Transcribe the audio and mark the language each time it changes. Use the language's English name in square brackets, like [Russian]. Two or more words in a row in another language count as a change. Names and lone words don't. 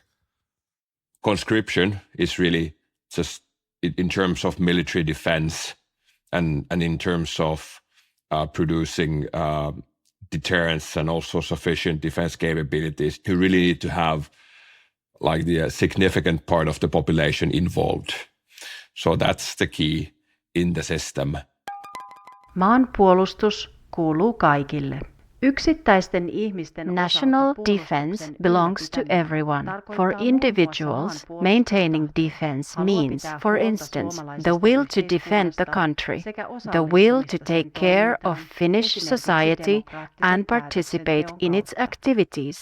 [English] Conscription is really just in terms of military defense and in terms of producing deterrence and also sufficient defense capabilities. You really need to have the significant part of the population involved. So that's the key in the system. [Finnish] Maanpuolustus kuuluu kaikille. [English] National defense belongs to everyone. For individuals, maintaining defense means, for instance, the will to defend the country, the will to take care of Finnish society and participate in its activities.